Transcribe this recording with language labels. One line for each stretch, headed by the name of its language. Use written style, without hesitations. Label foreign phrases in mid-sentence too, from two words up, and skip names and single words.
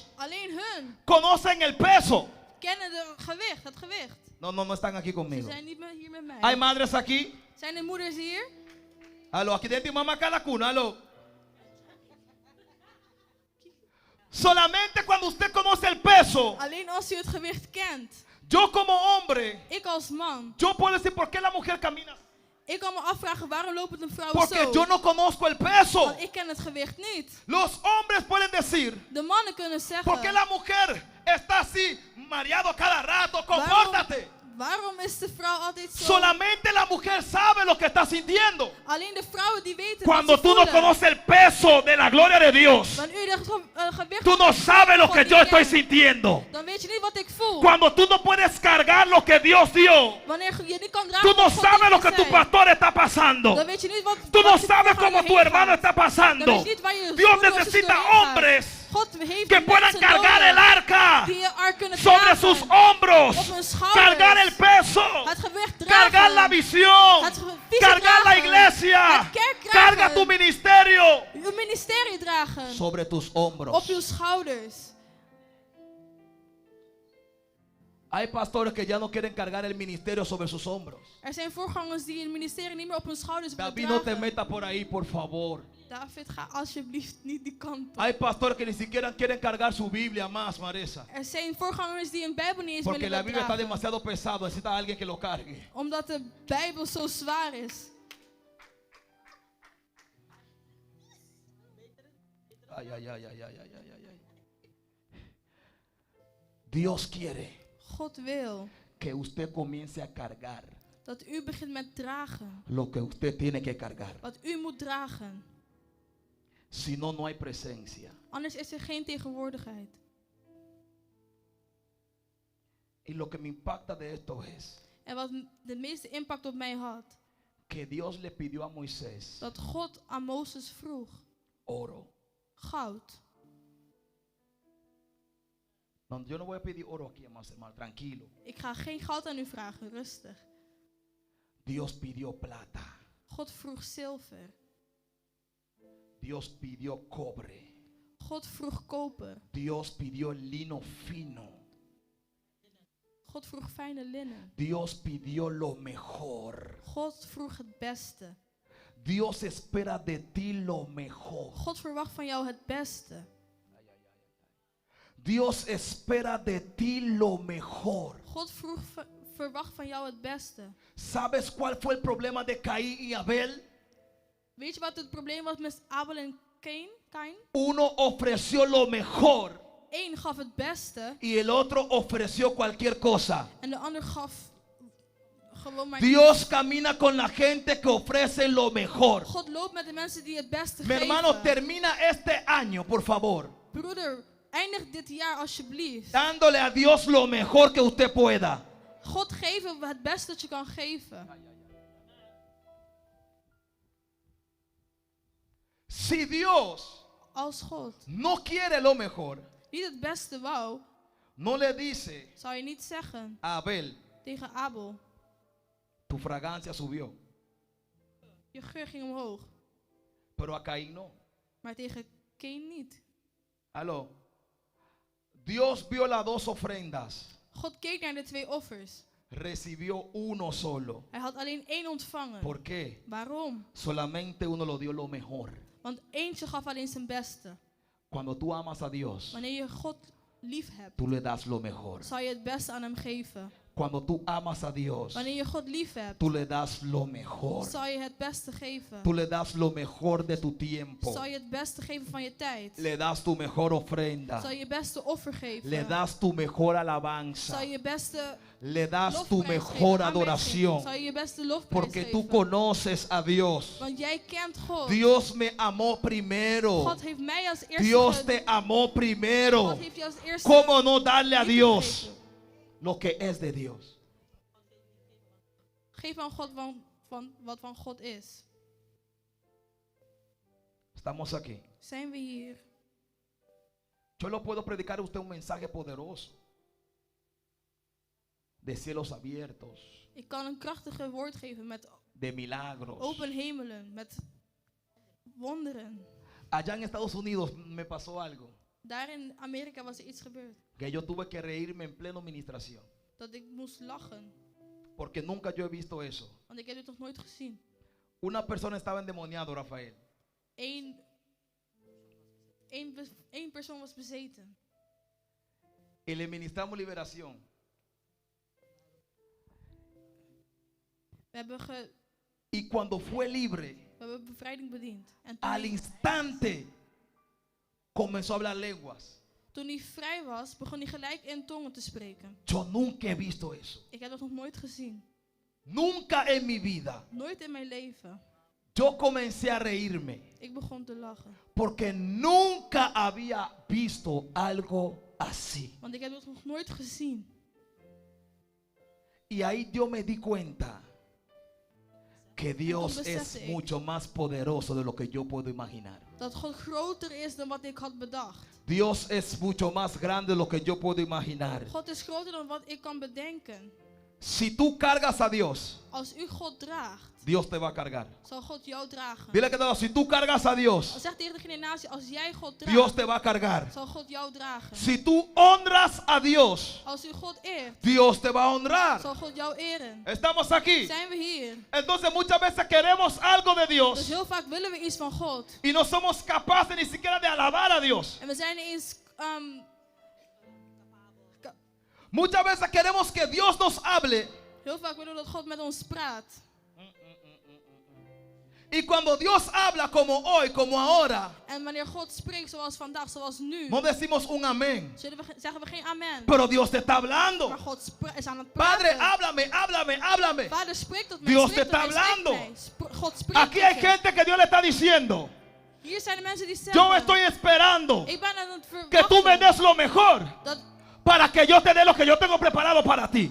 Dutch: Alleen hun
Spanish: conocen el peso.
Dutch: kennen het gewicht.
Spanish: No están aquí
Dutch: Ze
Spanish: conmigo.
Dutch: zijn niet hier met mij.
Spanish: Hay madres aquí.
Dutch: Zijn er moeders hier?
Spanish: Aló, aquí tiene tu mamá cada cuna, aló. Solamente cuando usted conoce el peso,
Dutch: Alleen als u het gewicht kent.
Spanish: yo como hombre,
Dutch: Ik als man.
Spanish: yo puedo decir por qué la mujer camina.
Dutch: Ik kan me afvragen waarom loopt een vrouw
Spanish: Porque
Dutch: zo.
Spanish: yo no conozco el peso.
Dutch: Want ik ken het gewicht niet.
Spanish: Los hombres pueden decir,
Dutch: De mannen kunnen zeggen.
Spanish: ¿por qué la mujer está así, mareado cada rato? Compórtate.
Dutch: Waarom is de vrouw altijd zo?
Spanish: Solamente la mujer sabe lo que está sintiendo.
Dutch: Alleen de vrouwen die weten
Spanish: Cuando
Dutch: wat ze
Spanish: tú no
Dutch: voelen.
Spanish: conoces el peso de la gloria de Dios,
Dutch: Wanneer u de gewicht
Spanish: tú no sabes lo que yo estoy sintiendo.
Dutch: dan weet je niet wat ik voel.
Spanish: Cuando tú no puedes cargar lo que Dios dio,
Dutch: Wanneer je niet kan
Spanish: tú
Dutch: dragen
Spanish: no
Dutch: wat God
Spanish: sabes lo
Dutch: heeft
Spanish: que tu
Dutch: gezegd,
Spanish: pastor está pasando.
Dutch: dan weet je niet wat
Spanish: Tú no
Dutch: wat je
Spanish: sabes
Dutch: programma
Spanish: cómo tu
Dutch: heen
Spanish: hermano
Dutch: gaat.
Spanish: está
Dutch: Dan
Spanish: pasando.
Dutch: weet je niet waar je
Spanish: Dios
Dutch: broeder of zuster
Spanish: necesita
Dutch: doorheen gaat.
Spanish: hombres
Dutch: God heeft
Spanish: que puedan
Dutch: mensen
Spanish: cargar
Dutch: nodig
Spanish: el arca
Dutch: die je ark kunnen
Spanish: sobre
Dutch: dragen.
Spanish: sus hombros,
Dutch: Op hun schouders.
Spanish: cargar el peso,
Dutch: Het gewicht dragen.
Spanish: cargar la visión,
Dutch: Het visie
Spanish: cargar la
Dutch: dragen.
Spanish: iglesia,
Dutch: Het kerk dragen.
Spanish: carga tu ministerio
Dutch: Uw ministerie dragen.
Spanish: sobre tus
Dutch: Op
Spanish: hombros.
Dutch: uw schouders.
Spanish: Hay pastores que ya no quieren cargar el ministerio sobre sus hombros.
Dutch: Er zijn voorgangers die het ministerie niet meer op hun schouders willen
Spanish: David, no te
Dutch: dragen.
Spanish: metas por ahí, por favor.
Dutch: David, ga alsjeblieft niet die kant op.
Spanish: Hay pastores que ni siquiera quieren cargar su Biblia más, Marisa.
Dutch: Er zijn voorgangers die een Bijbel niet eens
Spanish: Porque
Dutch: meer
Spanish: la
Dutch: willen
Spanish: Biblia está
Dutch: dragen.
Spanish: demasiado pesado, necesita alguien que lo cargue.
Dutch: Omdat de Bijbel zo zwaar is.
Spanish: Ay, ay, ay, ay, ay, ay, ay, ay, ay. Dios quiere
Dutch: God wil
Spanish: que usted comience a cargar
Dutch: dat u begint met dragen.
Spanish: lo que usted tiene que cargar.
Dutch: Wat u moet dragen.
Spanish: Si no, no hay presencia.
Dutch: Anders is er geen tegenwoordigheid.
Spanish: Y lo que me impacta de esto es
Dutch: En wat de meeste impact op mij had.
Spanish: que Dios le pidió a Moisés
Dutch: Dat God aan Mozes vroeg.
Spanish: oro.
Dutch: Goud.
Spanish: No, yo no voy a pedir oro aquí, hermano, tranquilo.
Dutch: Ik ga geen goud aan u vragen. Rustig.
Spanish: Dios pidió plata.
Dutch: God vroeg zilver.
Spanish: Dios pidió cobre.
Dutch: God vroeg koper.
Spanish: Dios pidió lino fino.
Dutch: God vroeg fijne linnen.
Spanish: Dios pidió lo mejor.
Dutch: God vroeg het beste.
Spanish: Dios espera de ti lo mejor.
Dutch: God verwacht van jou het beste.
Spanish: Dios espera de ti lo mejor.
Dutch: God verwacht van jou het beste.
Spanish: ¿Sabes cuál fue el problema de Caín y Abel?
Dutch: Weet je wat het probleem was met Abel en Kain?
Spanish: Uno ofreció lo mejor
Dutch: Eén gaf het beste
Spanish: y el otro ofreció cualquier cosa.
Dutch: en de ander gaf gewoon maar
Spanish: Dios camina con la gente que ofrece lo mejor.
Dutch: iets. God loopt met de mensen die het beste
Spanish: Mi hermano,
Dutch: geven.
Spanish: termina este año, por favor,
Dutch: Broeder, eindig dit jaar alsjeblieft.
Spanish: dándole a Dios lo mejor que usted pueda.
Dutch: God geven het beste dat je kan geven.
Spanish: Si Dios
Dutch: Als God
Spanish: no quiere lo mejor,
Dutch: niet het beste wou,
Spanish: no le dice
Dutch: zou je niet zeggen
Spanish: a Abel,
Dutch: tegen Abel,
Spanish: tu fragancia subió,
Dutch: je geur ging omhoog.
Spanish: pero a Caín no.
Dutch: Maar tegen Kain niet.
Spanish: Aló. Dios vio las dos ofrendas,
Dutch: God keek naar de twee offers.
Spanish: recibió uno solo.
Dutch: Hij had alleen één ontvangen.
Spanish: ¿Por qué?
Dutch: Waarom?
Spanish: Solamente uno lo dio lo mejor.
Dutch: Want eentje gaf alleen zijn beste.
Spanish: Cuando tú amas a Dios,
Dutch: Wanneer je God lief hebt,
Spanish: tú le das lo mejor.
Dutch: zal je het beste aan hem geven.
Spanish: Cuando tú amas a Dios,
Dutch: Wanneer je God lief hebt,
Spanish: tú le das lo mejor.
Dutch: zal je het beste geven.
Spanish: Tú le das lo mejor de tu tiempo.
Dutch: Zal je het beste geven van je tijd.
Spanish: Le das tu mejor ofrenda.
Dutch: Zal je beste offer geven.
Spanish: Le das tu mejor alabanza.
Dutch: Zal je beste
Spanish: Le das tu
Dutch: lofprijs
Spanish: mejor
Dutch: geven,
Spanish: adoración.
Dutch: zal je je beste lofprijs
Spanish: Porque tú
Dutch: geven.
Spanish: conoces a Dios.
Dutch: Want jij kent God.
Spanish: Dios me amó primero.
Dutch: God heeft mij als eerste
Spanish: Dios te amó primero.
Dutch: God heeft je als eerste
Spanish: ¿Cómo no darle a
Dutch: liefde
Spanish: Dios
Dutch: gegeven.
Spanish: lo que es de Dios?
Dutch: Geef aan God wat van God is.
Spanish: Estamos aquí.
Dutch: Zijn we hier?
Spanish: Yo le puedo predicar a usted un mensaje poderoso de cielos abiertos,
Dutch: Ik kan een krachtige woord geven met
Spanish: de milagros.
Dutch: open hemelen, met wonderen.
Spanish: Allá en Estados Unidos me pasó algo
Dutch: Daar in Amerika was er iets gebeurd.
Spanish: que yo tuve que reírme en pleno administración,
Dutch: Dat ik moest lachen.
Spanish: porque nunca yo he visto eso.
Dutch: Want ik heb dit nog nooit gezien.
Spanish: Una persona estaba endemoniado, Rafael.
Dutch: Eén persoon was bezeten.
Spanish: Y le ministramos liberación. Y cuando fue libre,
Dutch: We hebben bevrijding bediend. En
Spanish: al instante comenzó a hablar lenguas.
Dutch: toen hij vrij was, begon hij gelijk in tongen te spreken.
Spanish: Yo nunca he visto eso.
Dutch: Ik heb dat nog nooit gezien.
Spanish: Nunca en mi vida.
Dutch: Nooit in mijn leven.
Spanish: Yo comencé a reírme
Dutch: Ik begon te lachen.
Spanish: porque nunca había visto algo así.
Dutch: Want ik heb dat nog nooit gezien.
Spanish: Y ahí yo me di cuenta que Dios
Dutch: besefte
Spanish: es
Dutch: ik
Spanish: mucho más poderoso de lo que yo puedo imaginar.
Dutch: Dat God groter is dan wat ik had bedacht.
Spanish: Dios es mucho más grande de lo que yo puedo imaginar.
Dutch: God is groter dan wat ik kan bedenken.
Spanish: Si tú cargas a Dios,
Dutch: Als u God draagt,
Spanish: Dios te va a cargar.
Dutch: zal God jou dragen.
Spanish: Dile que no, si tú cargas a Dios,
Dutch: Zeg tegen degene naast je, als jij God
Spanish: Dios
Dutch: draagt,
Spanish: te va a cargar.
Dutch: zal God jou dragen.
Spanish: Si tú honras a Dios,
Dutch: Als u God eert,
Spanish: Dios te va a honrar.
Dutch: zal God jou eren.
Spanish: Estamos aquí.
Dutch: Zijn we hier?
Spanish: Entonces muchas veces queremos algo de
Dutch: Dus
Spanish: Dios
Dutch: heel vaak willen we iets van God.
Spanish: y no somos capaces ni siquiera de alabar a Dios.
Dutch: En we zijn niet eens...
Spanish: Muchas veces queremos que Dios nos hable
Dutch: heel vaak willen we dat God met ons praat.
Spanish: y cuando Dios habla como hoy, como ahora,
Dutch: En wanneer God spreekt zoals vandaag, zoals nu,
Spanish: no decimos un amén.
Dutch: zeggen we geen amen.
Spanish: Pero Dios te está hablando.
Dutch: Maar God is aan het
Spanish: Padre,
Dutch: praten.
Spanish: háblame, háblame, háblame.
Dutch: Vader, spreek tot mij.
Spanish: Dios
Dutch: spreek
Spanish: te
Dutch: tot
Spanish: está
Dutch: mij, spreek
Spanish: hablando.
Dutch: mij. God spreekt
Spanish: Aquí
Dutch: tot
Spanish: hay
Dutch: je.
Spanish: gente que Dios le está diciendo,
Dutch: Hier zijn de mensen die
Spanish: yo
Dutch: zeggen,
Spanish: estoy esperando
Dutch: ik ben aan het
Spanish: que tú me
Dutch: verwachten
Spanish: des lo mejor
Dutch: dat
Spanish: para que yo te dé lo que yo tengo preparado para ti.